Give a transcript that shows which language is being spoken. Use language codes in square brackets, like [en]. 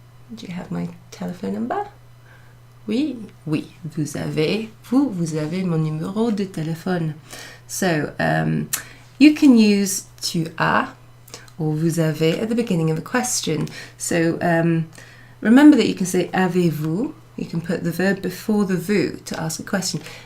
[en] Do you have my telephone number? [fr] Oui, vous avez mon numéro de téléphone. [en] So, you can use [fr] tu as [en] or [fr] vous avez [en] at the beginning of a question. So, remember that you can say avez-vous. You can put the verb before the vous to ask a question.